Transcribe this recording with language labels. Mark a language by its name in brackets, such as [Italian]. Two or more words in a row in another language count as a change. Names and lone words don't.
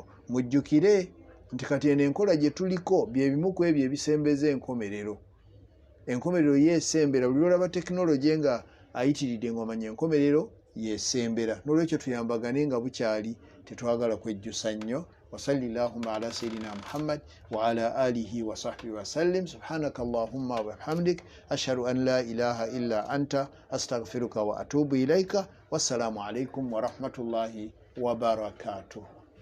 [Ganda] Mujjukire nti kati eno enkola gye tuliko bye bimu ku ebyo ebisembeza enkomerero. Enkomerero yeesembera, buli olaba tekinologi nga ayitiridde ng'omanya enkomerero yeesembera. N'olwekyo tuyambagane nga bukyali, tetwagala kwejjusa nnyo. [Arabic] وصلى الله على سيدنا محمد وعلى آله وصحبه وسلم. سبحانك اللهم وبحمدك أشهد أن لا إله إلا أنت أستغفرك وأتوب إليك. والسلام عليكم ورحمة الله وبركاته.